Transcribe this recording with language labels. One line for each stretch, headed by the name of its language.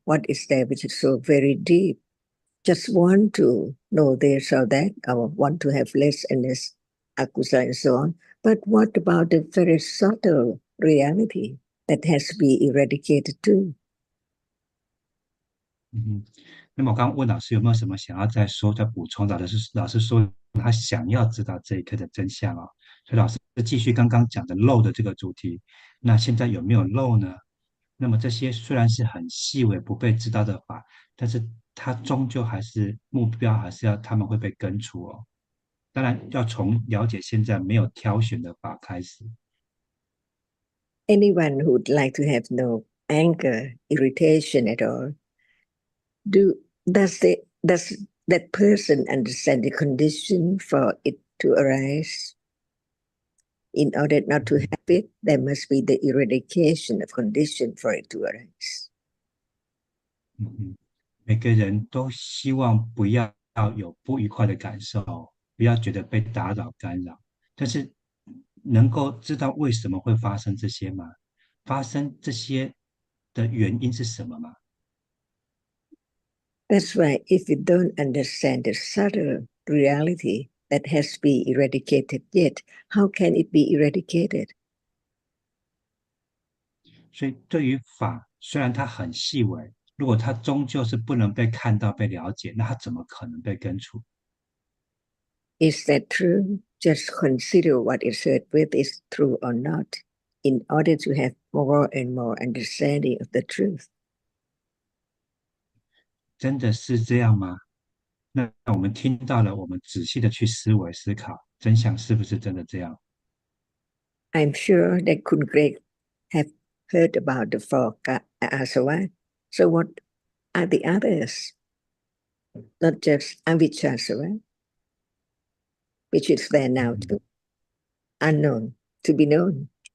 English: What is there which is so very deep? Just want to know this or that, or want to have less and less akusa and so on. But what about the very subtle reality that has to be eradicated too?
Chinese: 那么我刚刚问老师有没有什么想要再说、再补充的？老师说他想要知道这一刻的真相啊、所以老师继续刚刚讲的漏的这个主题。那现在有没有漏呢？那么这些虽然是很细微不被知道的法，但是它终究还是目标，还是要他们会被根除哦。当然要从了解现在没有挑选的法开始。
English: Anyone who would like to have no anger, irritation at all, does that person understand the condition for it to arise? In order not to have it, there must be the eradication of condition for it to arise.
Chinese: 每个人都希望不要有不愉快的感受，不要觉得被打扰干扰。但是能够知道为什么会发生这些吗？发生这些的原因是什么吗？
English: That's why if you don't understand the subtle reality that has to be eradicated yet, how can it be eradicated?
Chinese: 所以对于法，虽然它很细微，如果它终究是不能被看到、被了解，那它怎么可能被根除？
English: Is that true? Just consider what is said with is true or not, in order to have more and more understanding of the truth.
Chinese: 真的是这样吗？那我们听到了，我们仔细的去思维思考，真相是不是真的这样？
English: I'm sure that Kun Greg have heard about the four asava. So what are the others? Not just avijjasava, which is there now too, unknown, to be known.